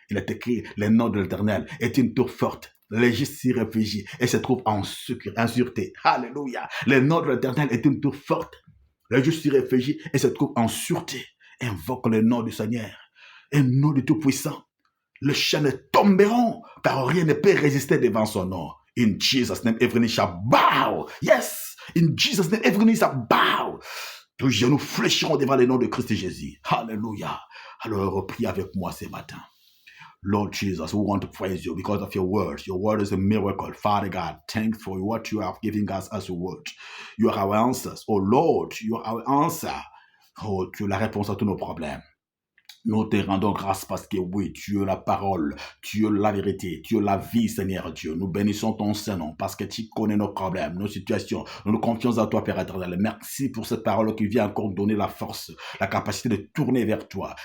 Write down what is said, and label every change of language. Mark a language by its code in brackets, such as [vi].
[fr] Il est écrit, le nom de l'Éternel est une tour forte. Les justes s'y réfugient et se trouvent en sûreté. Alléluia. Le nom de l'Éternel est une tour forte. Les justes s'y réfugient et se trouvent en sûreté. Invoque le nom du Seigneur, un nom du Tout-Puissant. Les chaînes tomberont, car rien ne peut résister devant son nom. [en] In Jesus' name, every knee shall bow. Yes, in Jesus' name, every knee shall bow. [fr] Tous genoux fléchiront devant le nom de Christ Jésus. Alléluia. Alors, prie avec moi ce matin. [en] Lord Jesus, we want to praise you because of your word. Your word is a miracle. Father God, thanks for what you have given us as a word. You are our answers. Oh Lord, you are our answer. [fr] Oh, tu es la réponse à tous nos problèmes. Nous te rendons grâce parce que oui, tu es la parole, tu es la vérité, tu es la vie, Seigneur Dieu. Nous bénissons ton Saint-Nom parce que tu connais nos problèmes, nos situations. Nous nous confions à toi, Père éternel. Merci pour cette parole qui vient encore donner la force, la capacité de tourner vers toi.